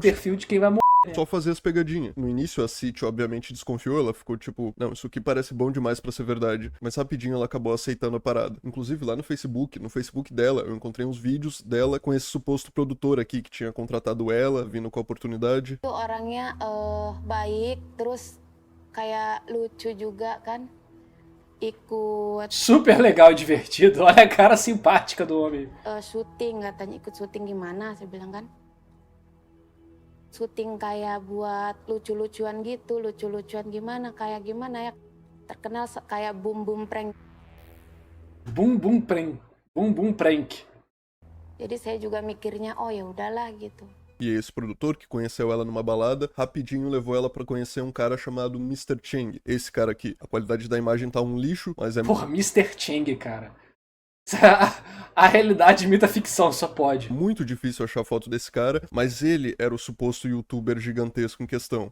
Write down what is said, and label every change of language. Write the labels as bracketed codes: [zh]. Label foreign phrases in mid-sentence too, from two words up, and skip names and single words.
[pt] perfil de quem vai morrer. só fazer as pegadinhas. No início, a City obviamente desconfiou, ela ficou tipo, não, isso aqui parece bom demais pra ser verdade. Mas rapidinho ela acabou aceitando a parada. Inclusive lá no Facebook dela, eu encontrei uns vídeos dela com esse suposto produtor aqui que tinha contratado ela, vindo com a oportunidade. [id] Itu orangnya baik, terus kayak lucu juga kan, ikut [pt] Super legal e divertido. Olha a cara simpática do homem. [id] syuting katanya, ikut syuting gimana, saya bilang kan. Syuting kayak buat lucu-lucuan gitu, lucu-lucuan gimana ya, terkenal kayak Boom Boom Prank. Bum bum prank. Bum bum prank. Jadi saya juga mikirnya, oh ya udahlah gitu. [pt] E esse produtor, que conheceu ela numa balada, rapidinho levou ela pra conhecer um cara chamado Mr. Cheng. Esse cara aqui. A qualidade da imagem tá um lixo, mas é Porra, Mr. Chang, cara. A realidade imita a ficção, só pode. muito difícil achar foto desse cara, mas ele era o suposto youtuber gigantesco em questão.